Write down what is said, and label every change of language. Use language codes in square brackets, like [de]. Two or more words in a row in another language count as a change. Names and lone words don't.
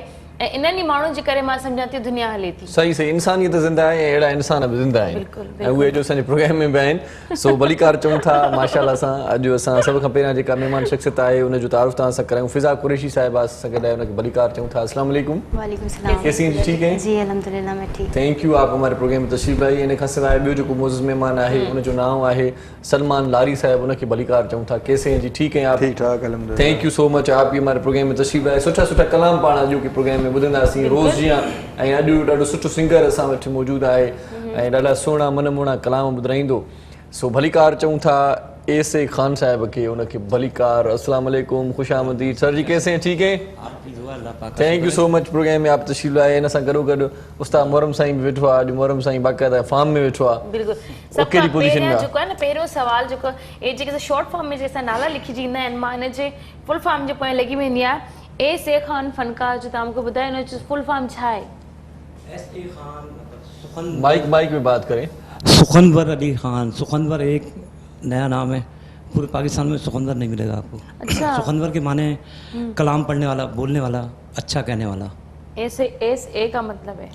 [sd] ऐं इन्हनि ई माण्हुनि जे करे मां सम्झां थी दुनिया हले थी। सही सही, इंसानियत ज़िंदा आहे ऐं अहिड़ा इंसान बि ज़िंदा आहिनि, ऐं उहे अॼु असांजे प्रोग्राम में बि आहिनि। सो भली कार चऊं था माशाअल्लाह सां। अॼु असां सभ खां पहिरियां जेका महिमान शख़्सियत आहे उनजो तारुफ़ तव्हां सां करायूं। फिज़ा कुरैशी साहिबा सां गॾु आहे, उनखे भली कार चऊं था। [ar] السلام عليكم. وعليكم سلام. [hi] कैसी हैं जी? ठीक हैं जी अल्हम्दुलिल्लाह मैं ठीक। [en] thank you, [hi] आप हमारे प्रोग्राम में तशरीफ़ लाई। [sd] इन खां सवाइ ॿियो जेको मौजूद महिमान आहे उनजो नाम आहे सलमान लारी साहिब, उनखे भली कार चऊं था। [hi] कैसे हैं जी? ठीक हैं आप? ठीक ठाक अल्हम्दुलिल्लाह। [en] thank you so much, [hi] आप भी हमारे प्रोग्राम में तशरीफ़ लाए। [sd] सुठा सुठा कलाम पाण अॼु के प्रोग्राम में ॿुधंदासीं रोज़ जीअं। ऐं अॼु ॾाढो सुठो सिंगर असां वटि मौजूदु आहे ऐं ॾाढा सुहिणा मनमोहणा कलाम ॿुधाईंदो। सो भली कार चऊं था एस ए खान साहिब खे, उनखे भली कार। [ar] السلام عليكم, [sd] खुश आमदीद सर जी, कैसे हैं? ठीक हैं, [en] thank you so much. [sd] प्रोग्राम में आप तशरीफ़ लाए। इन सां गॾोगॾु उस्ताद मोहरम साईं बि वेठो आहे। अॼु मोहरम साईं बाक़ाइदा फार्म में वेठो आहे। बिल्कुलु। सभु खां पहिरियों जेको आहे न, पहिरियों सवाल जेको हे जेके [en] short form [sd] में जेके नाला लिखिजी ईंदा आहिनि, मां हिन जे [en] full form [sd] जे पोयां लॻी वेंदी आहियां। एस ए खान फनकार जो तव्हां मूंखे ॿुधायो हिन जो [en] full form [sd] छा आहे? [hi] माइक में बात करें। सुखनवर अली खान। सुखनवर एक नया नाम है, पूरे पाकिस्तान में सुखनवर नहीं मिलेगा आपको। अच्छा। सुखनवर के माने कलाम पढ़ने वाला, बोलने वाला, अच्छा कहने वाला। एस ए का मतलब है